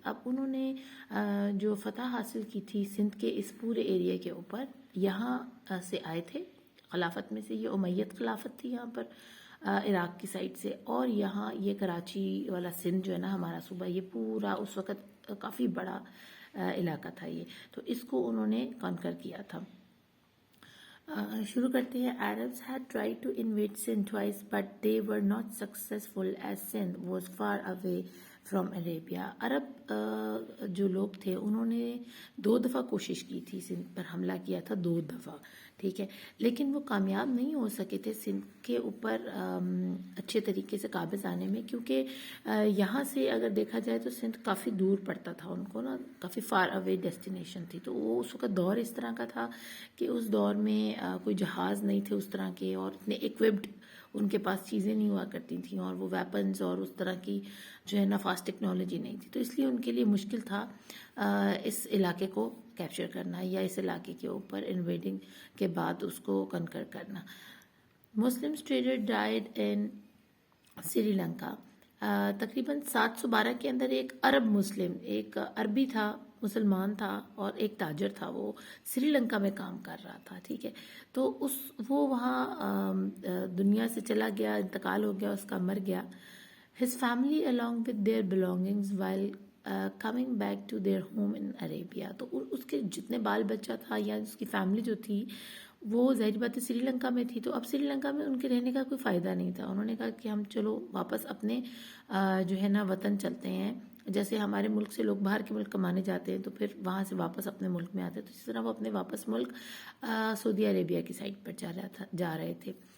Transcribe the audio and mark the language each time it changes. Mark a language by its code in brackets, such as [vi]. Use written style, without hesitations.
[ur] اب انہوں نے جو فتح حاصل کی تھی سندھ کے اس پورے ایریا کے اوپر، یہاں سے آئے تھے. خلافت میں سے یہ امیت خلافت تھی یہاں پر عراق کی سائڈ سے، اور یہاں یہ کراچی والا سندھ جو ہے نا ہمارا صوبہ، یہ پورا اس وقت کافی بڑا علاقہ تھا یہ، تو اس کو انہوں نے کانکر کیا تھا. شروع کرتے ہیں. [en] Arabs had tried to invade Sindh twice but they were not successful as Sindh was far away from Arabia. [ur] عرب جو لوگ تھے انہوں نے 2 دفعہ کوشش کی تھی سندھ پر حملہ کیا تھا، 2 دفعہ، ٹھیک ہے، لیکن وہ کامیاب نہیں ہو سکے تھے سندھ کے اوپر اچھے طریقے سے قابض آنے میں، کیونکہ یہاں سے اگر دیکھا جائے تو سندھ کافی دور پڑتا تھا ان کو نا، کافی [en] far away destination [ur] تھی. تو وہ اس وقت دور اس طرح کا تھا کہ اس دور میں کوئی جہاز نہیں تھے اس طرح کے، اور اتنے ایکوپڈ ان کے پاس چیزیں نہیں ہوا کرتی تھیں، اور وہ ویپنز اور اس طرح کی جو ہے نا فاسٹ ٹیکنالوجی نہیں تھی. تو اس لیے ان کے لیے مشکل تھا اس علاقے کو کیپچر کرنا یا اس علاقے کے اوپر انویڈنگ کے بعد اس کو کنکر کرنا. [en] Muslim trader died in Sri Lanka. [ur] تقریباً 712 کے اندر ایک عرب مسلم، ایک عربی تھا، مسلمان تھا، اور ایک تاجر تھا، وہ سری لنکا میں کام کر رہا تھا، ٹھیک ہے. تو وہ وہاں دنیا سے چلا گیا، انتقال ہو گیا، اس کا مر گیا. [en] His family along with their belongings while coming back to their home in Arabia. [ur] تو اس کے جتنے بال بچہ تھا یا اس کی فیملی جو تھی وہ ظاہر بات ہے سری لنکا میں تھی. تو اب سری لنکا میں ان کے رہنے کا کوئی فائدہ نہیں تھا. انہوں نے کہا کہ ہم چلو واپس اپنے جو ہے نا وطن چلتے ہیں. جیسے ہمارے ملک سے لوگ باہر کے ملک کمانے جاتے ہیں تو پھر وہاں سے واپس اپنے ملک میں آتے ہیں، تو اسی طرح وہ اپنے واپس ملک سعودی عربیہ کی سائڈ پر جا رہے تھے.